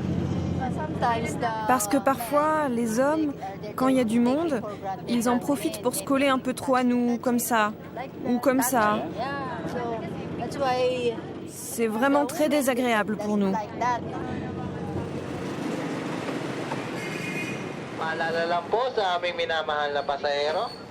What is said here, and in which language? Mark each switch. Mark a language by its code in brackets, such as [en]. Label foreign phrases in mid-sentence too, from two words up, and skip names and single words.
[fr] Parce que parfois, les hommes, quand il y a du monde, ils en profitent pour se coller un peu trop à nous, comme ça. Ou comme ça. C'est vraiment très désagréable pour nous. [tl] Paalala lang po sa aming minamahal na pasahero.